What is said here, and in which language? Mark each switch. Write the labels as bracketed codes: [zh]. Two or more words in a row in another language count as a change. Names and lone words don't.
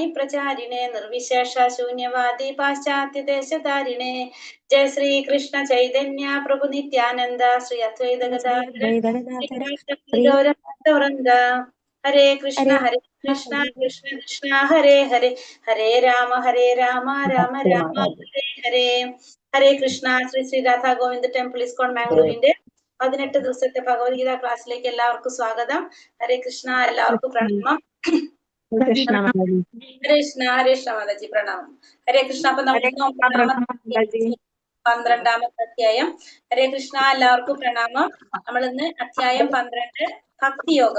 [sa] Pracharine Nirvishesha Shunyavadi Paschatya Deshatarine Jai Sri Krishna Chaitanya Prabhu Nityananda Sri Advaita Gadadhara Gauranga Hare Krishna Krishna Krishna Hare Hare Hare Rama Rama Rama Hare Hare Hare Krishna Sri Sri Radha Govind Temple ISKCON Mangalore 18 [ml] ദിവസത്തെ ഭഗവത്ഗീത ക്ലാസ്സിലേക്ക് എല്ലാവർക്കും സ്വാഗതം. [sa] ഹരേ കൃഷ്ണ, [ml] എല്ലാവർക്കും പ്രണാമം. [sa] ഹരേ കൃഷ്ണ [ml] മാതാജി പ്രണാമം. [sa] ഹരേ കൃഷ്ണ. [ml] അപ്പൊ നമ്മൾ 12ാമത്തെ അധ്യായം. [sa] ഹരേ കൃഷ്ണ, [ml] എല്ലാവർക്കും പ്രണാമം. നമ്മൾ ഇന്ന് അധ്യായം 12 ഭക്തിയോഗം.